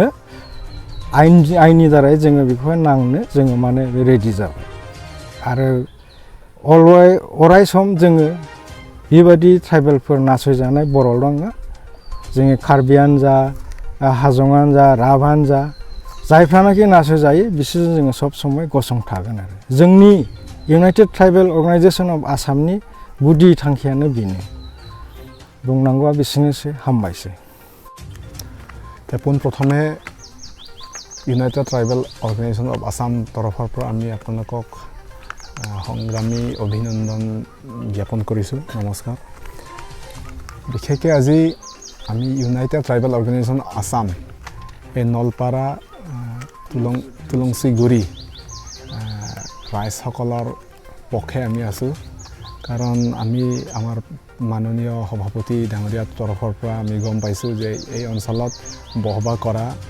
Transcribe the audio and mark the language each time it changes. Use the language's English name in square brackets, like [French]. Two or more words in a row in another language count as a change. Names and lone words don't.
[Bodo] आयेननि दारै जोङो बेखौहाय नांनो जोङो माने रेडि जाबाय आरो अराय सम जोङो बेबायदि ट्राइबेलफोर नासयजानाय बर'ल' नङा जोङो कार्बियानो जा हाजंआनो जा राभानो जा जायफ्रानाखि नासयजायो बिसोरजों जोङो सब समय गसंथागोन आरो जोंनि इउनाइटेड ट्राइबेल अर्गानाइजेसन अफ आसामनि गुदि थांखियानो बेनो बुंनांगौआ बिसोरनोसै हामबायसै [Assamese] পোনপ্ৰথমে ইউনাইটেড ট্ৰাইবেল অৰ্গেনাইজেশ্যন অফ আসাম তৰফৰ পৰা আমি আপোনালোকক সংগ্ৰামী অভিনন্দন জ্ঞাপন কৰিছোঁ নমস্কাৰ বিশেষকৈ আজি আমি ইউনাইটেড ট্ৰাইবেল অৰ্গেনাইজেশ্যন আসাম এই নলপাৰা তুলংচিগুৰি ৰাইজসকলৰ পক্ষে আমি আছোঁ কাৰণ আমি আমাৰ মাননীয় সভাপতি ডাঙৰীয়াৰ তৰফৰ পৰা আমি গম পাইছোঁ যে এই অঞ্চলত বসবাস কৰা